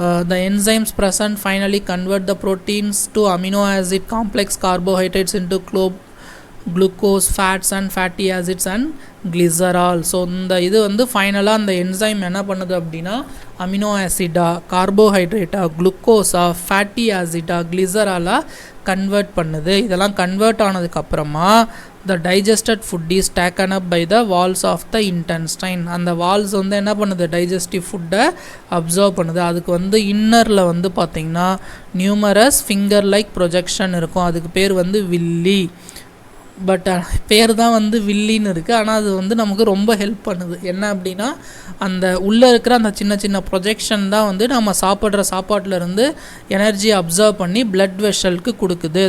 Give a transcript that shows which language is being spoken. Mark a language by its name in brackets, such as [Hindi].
[English] The enzymes present finally convert the proteins to amino acid complex carbohydrates into glucose, fats and fatty acids and glycerol. [Tamil] So இந்த இது வந்து ஃபைனலாக அந்த enzyme என்ன பண்ணுது அப்படின்னா அமினோ ஆசிடா, கார்போஹைட்ரேட்டா, குளுக்கோஸா, ஃபேட்டி ஆசிடா, கிளிசராலாக கன்வெர்ட் பண்ணுது. இதெல்லாம் கன்வெர்ட் ஆனதுக்கப்புறமா [English] the digested food is taken up by the walls of the intestine. [Tamil] அந்த வால்ஸ் வந்து என்ன பண்ணுது, டைஜஸ்டிவ் ஃபுட்டை அப்சர்வ் பண்ணுது. அதுக்கு வந்து இன்னரில் வந்து பார்த்திங்கன்னா நியூமரஸ் ஃபிங்கர் லைக் ப்ரொஜெக்ஷன் இருக்கும், அதுக்கு பேர் வந்து வில்லி. பட் பேர் தான் வந்து வில்லின்னு இருக்குது, ஆனால் அது வந்து நமக்கு ரொம்ப ஹெல்ப் பண்ணுது. என்ன அப்படின்னா அந்த உள்ளே இருக்கிற அந்த சின்ன சின்ன ப்ரொஜெக்ஷன் தான் வந்து நம்ம சாப்பிட்ற சாப்பாட்டிலேருந்து எனர்ஜி அப்சர்வ் பண்ணி பிளட் வெஷலுக்கு கொடுக்குது.